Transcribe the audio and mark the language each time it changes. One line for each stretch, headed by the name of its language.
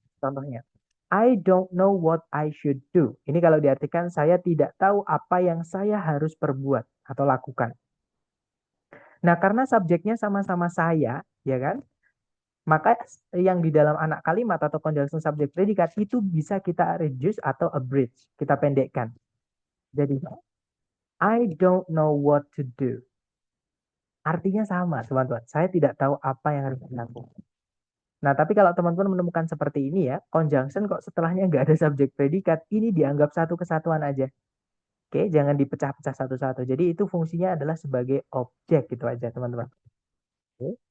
English: Contohnya, I don't know what I should do.
Indonesian: Ini kalau diartikan saya tidak tahu apa yang saya harus perbuat atau lakukan. Nah, karena subjeknya sama-sama saya, ya kan? Maka yang di dalam anak kalimat atau conjunction subject predikat itu bisa kita reduce atau abridge, kita pendekkan.
English: Jadi, I don't know what to do.
Indonesian: Artinya sama, teman-teman. Saya tidak tahu apa yang harus dilakukan. Nah, tapi kalau teman-teman menemukan seperti ini ya, conjunction kok setelahnya nggak ada subjek predikat, ini dianggap satu kesatuan aja. Oke, jangan dipecah-pecah satu-satu. Jadi itu fungsinya adalah sebagai objek gitu aja, teman-teman. Oke.